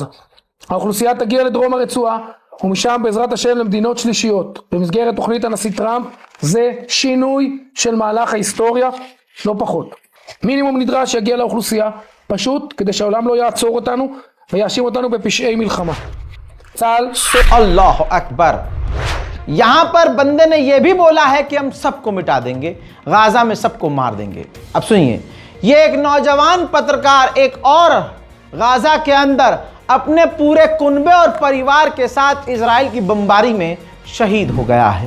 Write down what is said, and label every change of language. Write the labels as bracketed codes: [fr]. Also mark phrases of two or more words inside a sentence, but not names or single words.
[he] האוכלוסייה תגיע לדרום הרצועה ומשם בעזרת השם למדינות שלישיות. במסגרת תוכנית הנשיא טראמפ זה שינוי של מהלך ההיסטוריה, לא פחות. מינימום נדרש שיגיע לאוכלוסייה, פשוט כדי שהעולם לא יעצור אותנו ויאשים אותנו בפשעי מלחמה. צה"ל [ar] الله أكبر. [hi] यहाँ पर बंदे ने यह भी बोला है कि हम सबको मिटा देंगे, गाजा में सबको मार देंगे। अब सुनिए, ये एक नौजवान पत्रकार एक और गाजा के अंदर अपने पूरे कुनबे और परिवार के साथ इजराइल की बमबारी में शहीद हो गया है।